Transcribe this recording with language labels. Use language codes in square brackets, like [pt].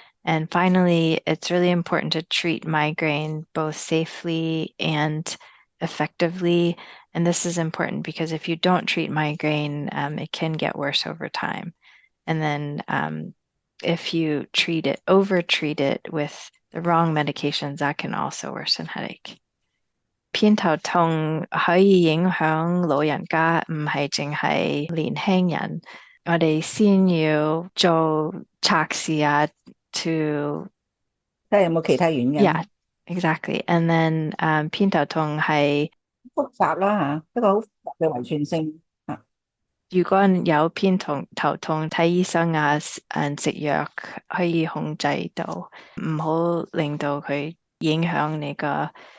[en] And finally, it's really important to treat migraine both safely and effectively. And this is important because if you don't treat migraine, it can get worse over time. And then if you overtreat it with the wrong medications, that can also worsen headache. [yue] 偏頭痛可以影響老人家，唔係淨係年輕人。我哋先要做測試啊， [en] to [yue] 睇下有冇其他原因。 [en] Yeah, exactly. And then [yue] 偏頭痛係複雜啦嚇，一個好複雜嘅遺傳性嚇。如果有偏頭痛，睇醫生啊，食藥可以控制到，唔好令到佢影響你個。